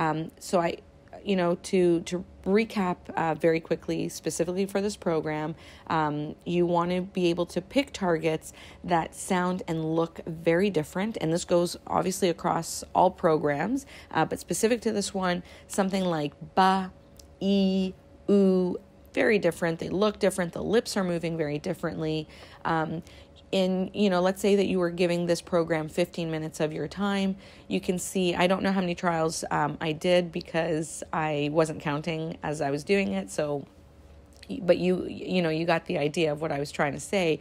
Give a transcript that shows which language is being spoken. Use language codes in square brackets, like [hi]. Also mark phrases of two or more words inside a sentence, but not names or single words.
[en] So I to recap very quickly, specifically for this program, you want to be able to pick targets that sound and look very different. And this goes obviously across all programs, but specific to this one, something like ba, e, oo, very different. They look different. The lips are moving very differently. Let's say that you were giving this program 15 minutes of your time. You can see, I don't know how many trials I did because I wasn't counting as I was doing it. So, but you got the idea of what I was trying to say.